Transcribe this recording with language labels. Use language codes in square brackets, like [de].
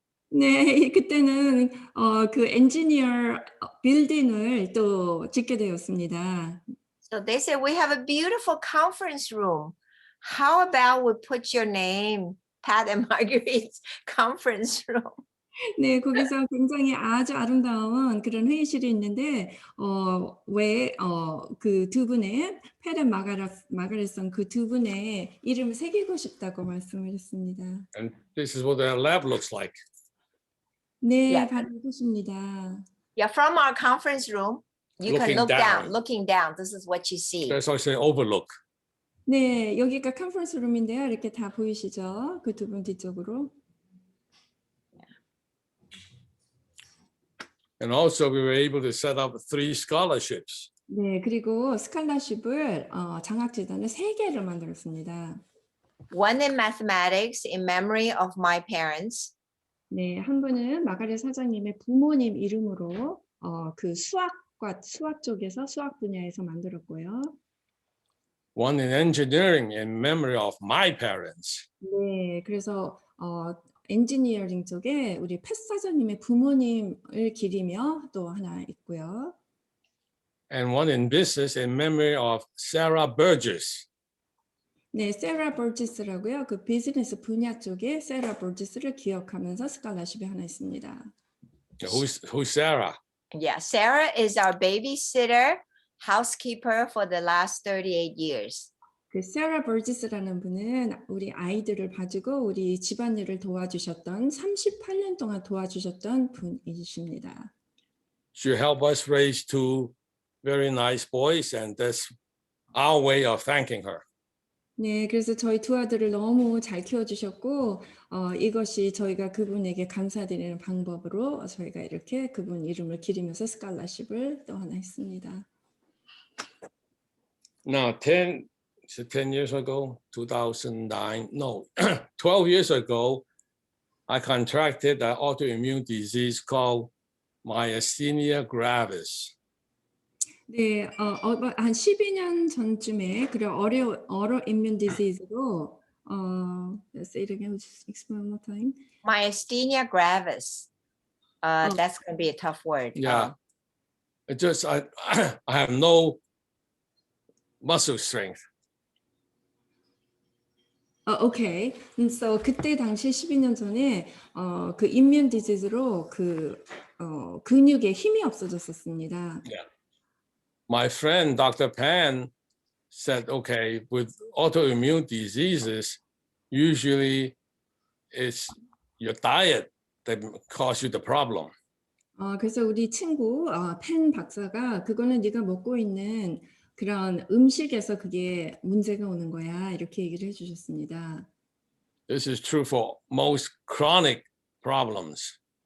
[ko] 네, 그때는 그 엔지니어 빌딩을 또 짓게 되었습니다. [en] So they said, we have a beautiful conference room. How about we put your name, Pat and Marguerite's conference room? [ko] 네, 거기서 굉장히 아주 아름다운 그런 회의실이 있는데 왜 그 두 분의 팻 앤 마가렛 그 두 분의 이름을 새기고 싶다고 말씀을 했습니다. [en] And this is what their lab looks like. [ko] 네, [en] Yeah. [ko] 바로 이것입니다. [en] Yeah, from our conference room, you can Looking look down, down. looking down. This is what you see. There's also an overlook. [ko] 네, 여기가 컨퍼런스 룸인데요. 이렇게 다 보이시죠? 그 두 분 뒤쪽으로. [en] And also we were able to set up 3 scholarships. [ko] 네, 그리고 스칼라십을 장학재단을 3개를 만들었습니다. [en] One in mathematics in memory of my parents. [ko] 네, 한 분은 마가렛 사장님의 부모님 이름으로 그 수학 쪽에서 수학 분야에서 만들었고요. [en] One in engineering in memory of my parents. [ko] 네, 그래서 엔지니어링 쪽에 우리 팻 사장님의 부모님을 기리며 또 하나 있고요. [en] And one in business in memory of Sarah Burgess. [ko] 네, 세라 버지스라고요. 그 비즈니스 분야 쪽에 세라 버지스를 기억하면서 스칼라십이 하나 있습니다. [en] Who's Sarah? Yeah, Sarah is our babysitter, housekeeper for the last 38 years. [ko] 그 세라 버지스라는 분은 우리 아이들을 봐주고 우리 집안일을 도와주셨던 38년 동안 도와주셨던 분이십니다. [en] She helped us raise 2 very nice boys, and that's our way of thanking her. [ko] 네, 그래서 저희 두 아들을 너무 잘 키워주셨고 이것이 저희가 그분에게 감사드리는 방법으로 저희가 이렇게 그분 이름을 기리면서 스칼라십을 또 하나 했습니다. [en] Now, 10 years ago, 2009, no, 12 years ago, I contracted an autoimmune disease called myasthenia gravis. [ko] 네, 한 12년 전쯤에 그런 [en] autoimmune disease로 say it again, just explain one more time. Myasthenia gravis. That's going to be a tough word. Yeah, it just I have no muscle strength. Okay. [ko] So 그때 당시 12년 전에 그 immune disease로 그 근육에 힘이 없어졌었습니다. [en] My friend Dr. Pan said, okay, with autoimmune diseases, usually it's your diet that causes you the problem. [ko] 그래서 우리 친구 펜 박사가 그거는 네가 먹고 있는 그런 음식에서 그게 문제가 오는 거야 이렇게 얘기를 해주셨습니다. [en] This is true for most chronic problems.